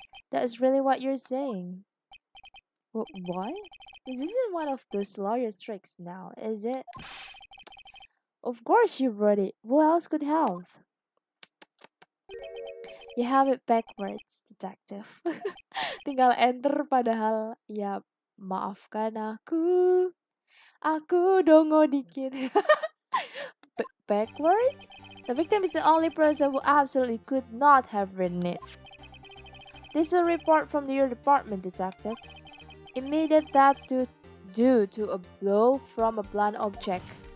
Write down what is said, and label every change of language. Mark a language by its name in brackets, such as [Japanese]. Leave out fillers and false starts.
[English] That's really what you're saying. What? This isn't one of those lawyer tricks now, is it? Of course you wrote it. Who else could have? You have it backwards, detective. [Indonesian] Tinggal enter padahal ya maafkan aku. Aku dongo dikit. [English] Backwards? The victim is the only person who absolutely could not have written it. This is a report from your department, detective. Immediate death due to a blow from a blunt object.